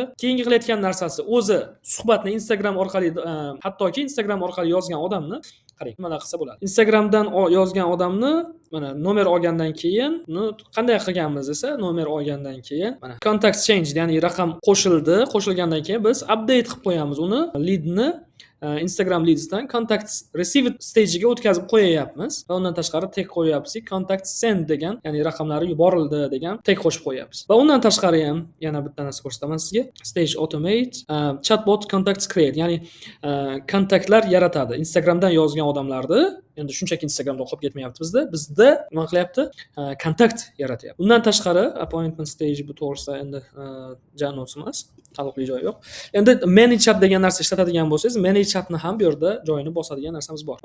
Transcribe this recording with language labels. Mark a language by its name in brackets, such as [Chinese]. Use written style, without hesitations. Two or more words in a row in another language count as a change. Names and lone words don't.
[Uzbek] Keyingi qilayotgan narsasi o'zi suhbatni Instagram orqali, hattoki Instagram orqali yozgan odamni qarang, nimalar qilsa bo'ladi. Instagramdan yozgan odamni mana nomer olgandan keyin qanday qilganmiz esa, nomer olgandan keyin mana [English] contact change, [Uzbek] ya'ni raqam qo'shilgandan keyin biz update qilib qo'yamiz uni, leadni Instagram leadsdan [English] contact receive stage'iga [Uzbek] o'tkazib qo'yapmiz va undan tashqari tag qo'yapmiz, [English] contact send [Uzbek] degan, ya'ni raqamlari yuborildi degan tag qo'shib qo'yapmiz. Va undan tashqari ham yana bitta narsa ko'rsataman sizga. [English] Stage automate, chatbot contacts create, [Uzbek] ya'ni kontaktlar yaratadi. Instagramdan yozgan odamlarni, endi shunchaki Instagramda o'qib ketmayapti bizda nima qilyapti? Kontakt yaratyapti. Undan tashqari [English] appointment stage [Uzbek] bu to'g'risida endi janoz emas, taalluqli joyi yo'q. Endi [English] manage chat [Uzbek] degan narsa ishlatadigan bo'lsangiz, [English] manage chatni [Uzbek] ham bu yerda joyini bosadigan narsamiz bor.